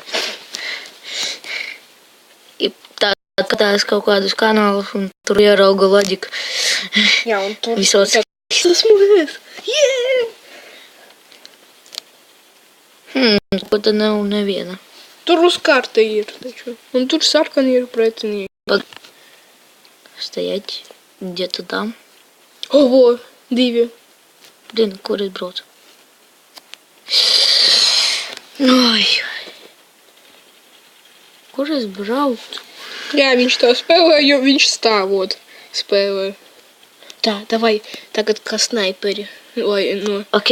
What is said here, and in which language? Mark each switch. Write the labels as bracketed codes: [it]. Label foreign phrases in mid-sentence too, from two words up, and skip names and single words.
[lv] Tās kaut kādus kanālus un tur ierauga Vladiku. Jā, un tur. Visos. Esmu es. Jā! Ko tad nav neviena. Tur uz karta ir, taču. Un tur sarkani ir pretinieki. [ru] Стоять где-то там. Ого, 2. Блин, [lv] kur es braucu? Oi. Kur es braucu? Jā, viņš tā spēlē, jo viņš stāvot spēlē. Tā, davai, tagad kā snaiperi. Lai Ok.